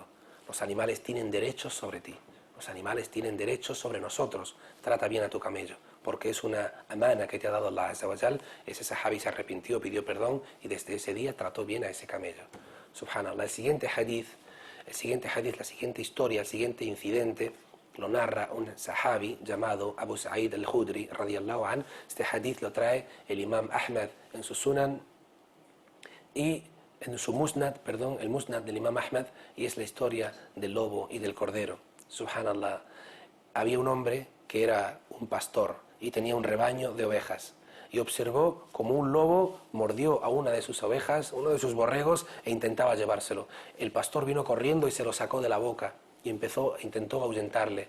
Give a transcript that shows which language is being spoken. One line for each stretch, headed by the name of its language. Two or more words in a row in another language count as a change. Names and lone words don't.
Spanish: Los animales tienen derechos sobre ti. Los animales tienen derechos sobre nosotros. Trata bien a tu camello, porque es una amana que te ha dado
Arabic: الله عز وجل.
Spanish: Ese sahabi se arrepintió, pidió perdón y desde ese día trató bien a ese camello. Subhanallah. El siguiente hadith, la siguiente historia, el siguiente incidente lo narra un sahabi llamado Abu Sa'id al-Khudri
Arabic: رضي الله عن.
Spanish: Este hadith lo trae el imam Ahmad en su Sunan y en su Musnad, el Musnad del imam Ahmad, y es la historia del lobo y del cordero. Subhanallah. Había un hombre que era un pastor y tenía un rebaño de ovejas. Y observó como un lobo mordió a una de sus ovejas, uno de sus borregos, e intentaba llevárselo. El pastor vino corriendo y se lo sacó de la boca y intentó ahuyentarle.